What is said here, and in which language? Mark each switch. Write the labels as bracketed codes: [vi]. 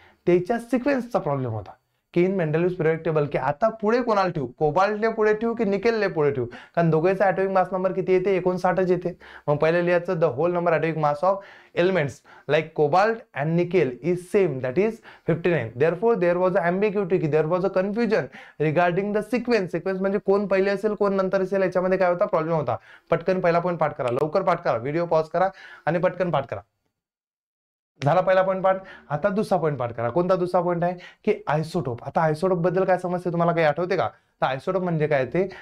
[mr] त्याच्या सिक्वेन्सचा प्रॉब्लेम होता की [en] in Mendeleev's periodic table [mr] की आता पुढे कोणाला ठेवू, कोबाल्टले पुढे ठेवू की निकेलले पुढे ठेवू, कारण दोघांचा ॲटॉमिक मास नंबर किती येते? 59 येते. मग पहिले लिहायचं [en] The whole number atomic mass of elements like cobalt and nickel is same, that is 59. Therefore there was a ambiguity की there was a confusion regarding the sequence. [mr] Sequence म्हणजे कोण पहिले असेल कोण नंतर असेल, याच्यामध्ये काय होता? प्रॉब्लेम होता. पटकन पहिला पॉईंट पाठ करा, लवकर पाठ करा, व्हिडिओ पॉज करा आणि पटकन पाठ करा. झाला पहिला पॉईंट पाठ. आता दुसरा पॉईंट पाठ करा. कोणता दुसरा पॉईंट आहे? की आयसोटोप. आता आयसोटोप बद्दल काय समजते तुम्हाला? काही आठवते का? तर आयसोटोप म्हणजे काय ते?